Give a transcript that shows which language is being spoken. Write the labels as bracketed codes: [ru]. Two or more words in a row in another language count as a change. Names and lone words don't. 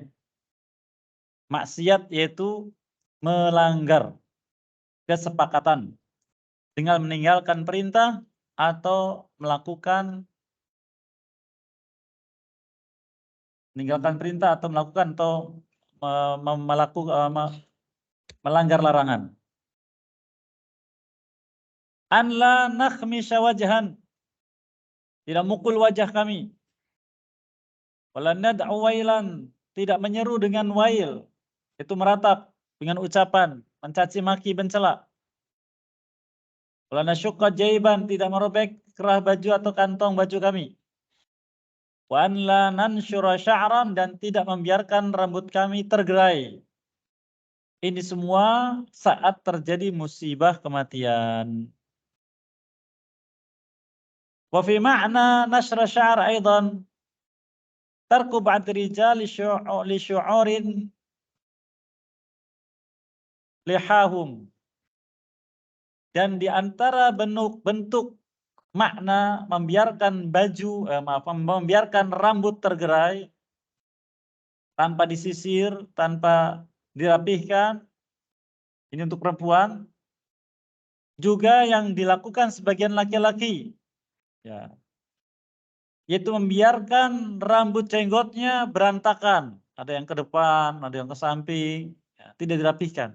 [id] Maksiat yaitu melanggar kesepakatan dengan meninggalkan perintah atau melakukan melanggar larangan. [ar] أن لا نخمش وجها, [id] tidak mukul wajah kami. [ar] ولا ندعو ويلا, [id] tidak menyeru dengan wail, itu meratap dengan ucapan mencaci maki, mencela. [ar] ولا نشق جيبا, [id] tidak merobek kerah baju atau kantong baju kami. [ar] وأن لا ننشر شعرا, [id] dan tidak membiarkan rambut kami tergerai. Ini semua saat terjadi musibah kematian. [ar] وفي معنى نشر شعر أيضا ترك بعض رجال لشعور لحاهم. [id] Dan di antara bentuk makna membiarkan membiarkan rambut tergerai tanpa disisir, tanpa dirapihkan, ini untuk perempuan, juga yang dilakukan sebagian laki-laki, ya, yaitu membiarkan rambut jenggotnya berantakan, ada yang ke depan, ada yang ke samping, ya, tidak dirapihkan.